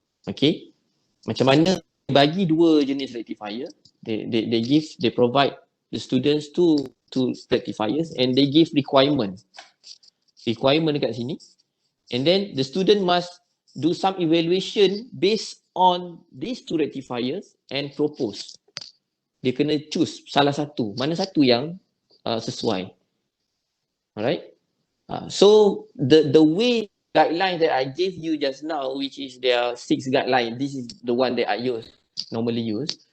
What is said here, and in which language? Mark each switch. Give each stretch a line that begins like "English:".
English: Okay,
Malay: macam mana bagi dua jenis rectifier,
English: they provide the students two rectifiers and they give requirement
Malay: dekat sini,
English: and then the student must do some evaluation based on these two rectifiers and propose.
Malay: Dia kena choose salah satu, mana satu yang sesuai.
English: Alright. So the way guideline that I gave you just now, which is there are 6 guidelines, this is the one that I normally use.